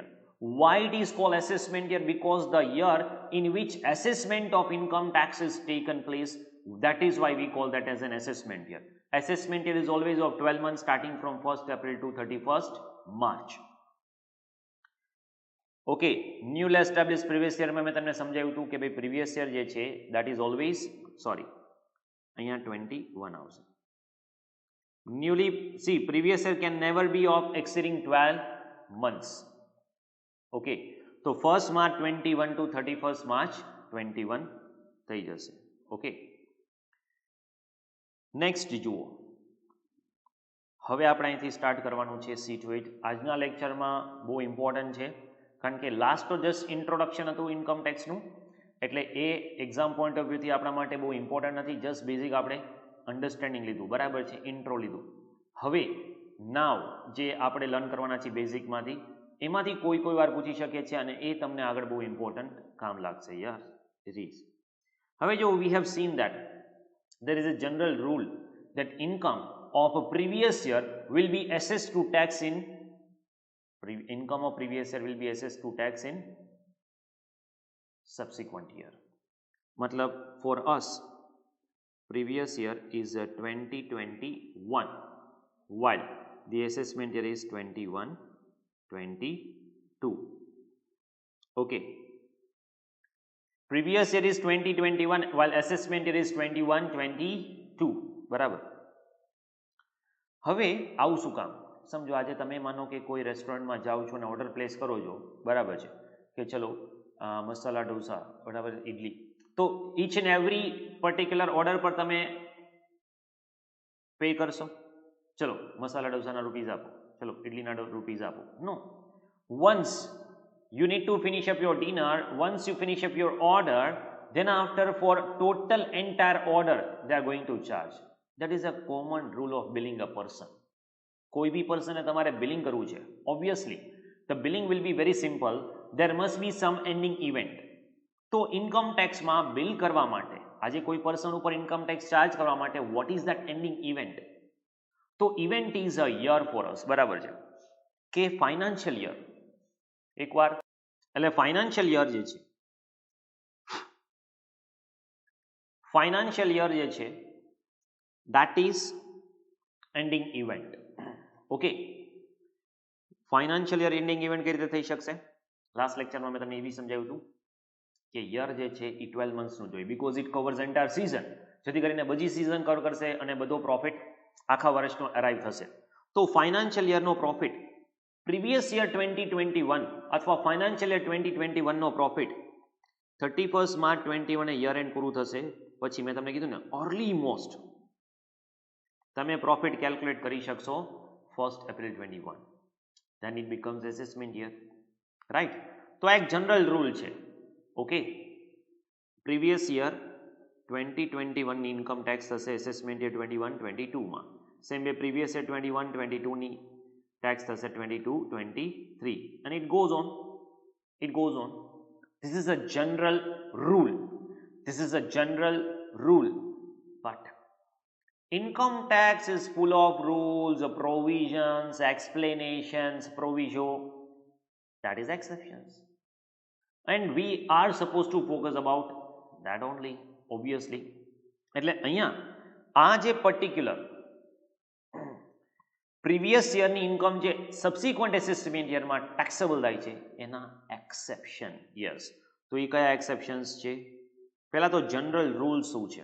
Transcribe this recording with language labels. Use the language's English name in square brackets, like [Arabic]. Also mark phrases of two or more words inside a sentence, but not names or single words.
[English] Why it is called assessment year? Because the year in which assessment of income tax is taken place, that is why we call that as an assessment year. Assessment year is always of 12 months starting from 1st April to 31st March. Okay, newly established previous year [Gujarati] માં મેં તમને સમજાવ્યું હતું કે ભાઈ [English] previous year [Gujarati] જે છે [English] that is always, sorry, [Gujarati] અહીંયા 21 આવશે. [English] Newly, see, previous year can never be of exceeding 12 months. Okay, so 1st March 21 to 31st March 21, [Gujarati] થઈ જશે. ઓકે, નેક્સ્ટ જુઓ, હવે આપણે અહીંથી સ્ટાર્ટ કરવાનું છે [English] see to it. [Gujarati] આજના લેક્ચરમાં બહુ ઇમ્પોર્ટન્ટ છે, કારણ કે લાસ્ટ તો [English] just introduction [Gujarati] હતું ઇન્કમ ટેક્સનું, એટલે એ [English] exam point of viewથી [Gujarati] આપણા માટે બહુ ઇમ્પોર્ટન્ટ નથી. [English] just basic [Gujarati] આપણે અન્ડરસ્ટેન્ડિંગ લીધું, બરાબર છે, ઇન્ટ્રો લીધું. હવે નાવ જે આપણે લર્ન કરવાના છીએ બેઝિકમાંથી, એમાંથી કોઈ વાર પૂછી શકે છે અને એ તમને આગળ બહુ ઇમ્પોર્ટન્ટ કામ લાગશે. [English] યાર it is. [Gujarati] હવે જો [English] we have seen that there is a general rule that income of a previous year will be assessed to tax in income of previous year will be assessed to tax in subsequent year. matlab for us previous year is 2021 while the assessment year is 21-22. okay, previous year is 2021 while assessment year is 21-22. [Gujarati] બરાબર. હવે આવું શું કામ? સમજો આજે તમે માનો કે કોઈ રેસ્ટોરન્ટમાં જાઓ છો અને [English] order place [Gujarati] કરો છો, બરાબર છે, કે ચલો મસાલા ઢોસા, બરાબર, ઇડલી, તો [English] each and every particular order [Gujarati] પર તમે પે કરશો. ચલો મસાલા ઢોસાના રૂપીઝ આપો, ચલો ઇડલીના રૂપીઝ આપો. નો, [English] once you need to finish up your dinner, once you finish up your order, then after for total entire order they are going to charge. That is a common rule of billing a person. [Gujarati] કોઈ બી પર્સને તમારે બિલિંગ કરવું છે, [English] ઓબ્વિયસલી the billing will be very simple, there must be some ending event. [Gujarati] તો [English] income taxમાં [Gujarati] બિલ કરવા માટે, આજે કોઈ પર્સન ઉપર [English] income tax charge [Gujarati] કરવા માટે, [English] what is that ending event? તો event is a year for us, [Gujarati] બરાબર છે, [English] કે financial year. [Gujarati] એકવાર એટલે [English] financial year [Gujarati] જે છે, [English] financial year [Gujarati] જે છે [English] that is ending event. [Gujarati] ઓકે, [English] financial year ending event [Gujarati] કઈ રીતે થઈ શકશે? લાસ્ટ લેક્ચરમાં મેં તમને એ બી સમજાવ્યું હતું કે યર જે છે એ 12 મંથ્સનું જોઈએ, [English] because it covers entire season, [Gujarati] જેથી કરીને બધી [English] season cover [Gujarati] કરશે અને બધો પ્રોફિટ આખા વર્ષનો અરાઇવ થશે. તો [English] financial yearનો profit previous year [Gujarati] 2021 અથવા [English] financial year [Gujarati] 2021નો પ્રોફિટ 31 માર્ચ 21 [English] year end [Gujarati] પૂરું થશે પછી મેં તમને કીધું ને [English] early most [Gujarati] તમે [English] profit calculate [Gujarati] કરી શકશો 1st એપ્રિલ 21, [English] then it becomes assessment year, right? [Gujarati] તો આ એક [English] general rule [Gujarati] છે. ઓકે, [English] previous year [Gujarati] 2021 ની [English] income tax [Gujarati] થશે [English] assessment year [Gujarati] 21-22માં, [English] same way previous year [Gujarati] 21-22 ની ટેક્સ થશે 22-23, [English] and it goes on. This is a general rule. But income tax is full of rules, provisions, explanations, proviso. That is exceptions. And we are supposed to focus about that only, obviously. [Gujarati] એટલે અહીંયા આ જે [English] particular previous yearની income [Gujarati] જે [English] subsequent assessment yearમાં taxable [Gujarati] થાય છે એના [English] exception years. [Gujarati] તો એ કયા એક્સેપ્શન્સ છે? પહેલા તો [English] general rule [Gujarati] શું છે?